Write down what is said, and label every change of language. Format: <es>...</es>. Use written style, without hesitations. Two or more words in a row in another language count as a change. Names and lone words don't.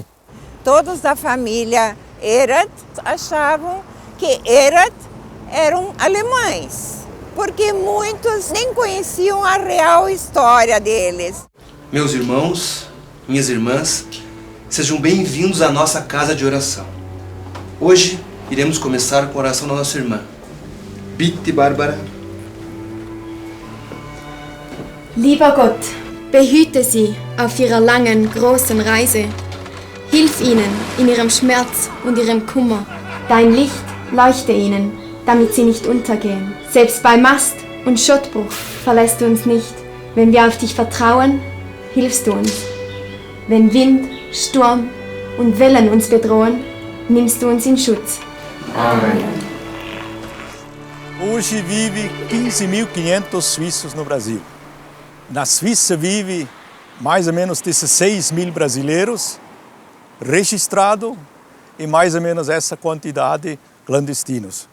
<pt>Todos da família Erath achavam que Erath eram alemães, porque muitos nem conheciam a real história deles. Meus irmãos, minhas irmãs, sejam bem-vindos à nossa casa de oração. Hoje iremos começar com a oração da nossa irmã.</pt> <de>Bitte, Bárbara. Lieber Gott, behüte sie auf ihrer langen, großen Reise. Hilf ihnen in ihrem Schmerz und ihrem Kummer. Dein Licht leuchte ihnen, damit sie nicht untergehen. Selbst bei Mast und Schottbruch verlässt du uns nicht. Wenn wir auf dich vertrauen, hilfst du uns. Wenn Wind, Sturm und Wellen uns bedrohen, nimmst du uns in Schutz.</de> <pt>Amém. Hoje vive 15.500 suíços no Brasil. Na Suíça vive mais ou menos 16.000 brasileiros registrados e mais ou menos essa quantidade clandestinos.</pt>